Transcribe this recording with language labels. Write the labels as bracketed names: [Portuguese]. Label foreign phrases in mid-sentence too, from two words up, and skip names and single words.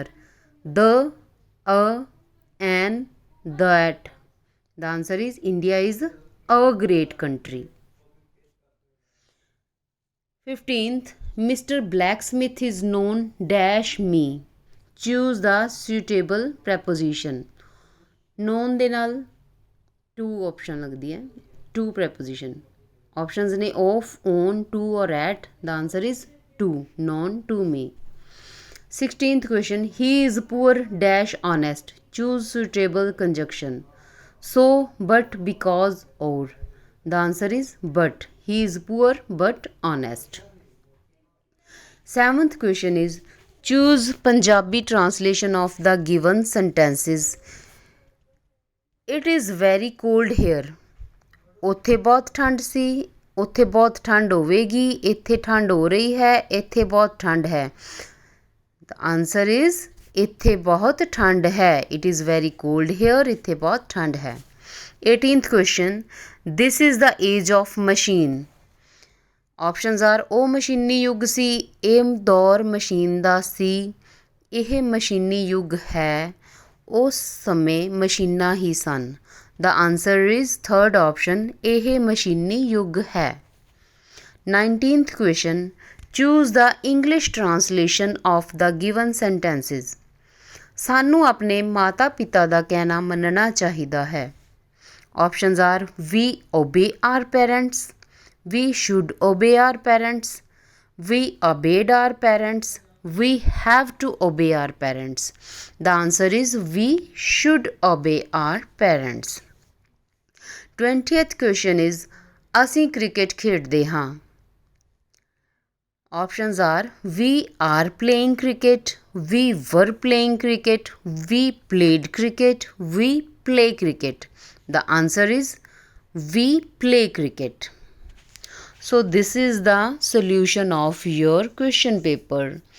[English] The, a, an, that. The answer is India is a great country. 15th, Mr. Blacksmith is known dash me. Choose the suitable preposition. [Punjabi] Known ਦੇ ਨਾਲ to option ਲੱਗਦੀ ਹੈ, [English] to preposition. Options ਨੇ of, on, to or at. The answer is to, known to me. 16th question, he is poor dash honest. Choose suitable conjunction. So, but, because, or. The answer is but. He is poor but honest. 7th question is, choose Punjabi translation of the given sentences. It is very cold here. [Punjabi] ਉੱਥੇ ਬਹੁਤ ਠੰਡ ਸੀ, ਉੱਥੇ ਬਹੁਤ ਠੰਡ ਹੋਵੇਗੀ, ਇੱਥੇ ਠੰਡ ਹੋ ਰਹੀ ਹੈ, ਇੱਥੇ ਬਹੁਤ ਠੰਡ ਹੈ. [English] The answer is [Punjabi] ਇੱਥੇ ਬਹੁਤ ਠੰਡ ਹੈ. [English] It is very cold here. [Punjabi] ਇੱਥੇ ਬਹੁਤ ਠੰਡ ਹੈ. [English] 18th question, this is the age of machine. Options are [Punjabi] ਉਹ ਮਸ਼ੀਨੀ ਯੁੱਗ ਸੀ, ਇਹ ਦੌਰ ਮਸ਼ੀਨ ਦਾ ਸੀ, ਇਹ ਮਸ਼ੀਨੀ ਯੁੱਗ ਹੈ, ਉਸ ਸਮੇਂ ਮਸ਼ੀਨਾਂ ਹੀ ਸਨ. [English] The answer is third option, [Punjabi] ਇਹ ਮਸ਼ੀਨੀ ਯੁੱਗ ਹੈ. [English] 19th question, choose the English translation of the given sentences. [Punjabi] ਸਾਨੂੰ ਆਪਣੇ ਮਾਤਾ ਪਿਤਾ ਦਾ ਕਹਿਣਾ ਮੰਨਣਾ ਚਾਹੀਦਾ ਹੈ. [English] Options are we obey our parents, we should obey our parents, we obeyed our parents, we have to obey our parents. The answer is we should obey our parents. 20th question is, [Punjabi] ਅਸੀਂ ਕ੍ਰਿਕਟ ਖੇਡਦੇ ਹਾਂ. [English] Options are we are playing cricket, we were playing cricket, we played cricket, we play cricket. The answer is We play cricket. So, this is the solution of your question paper.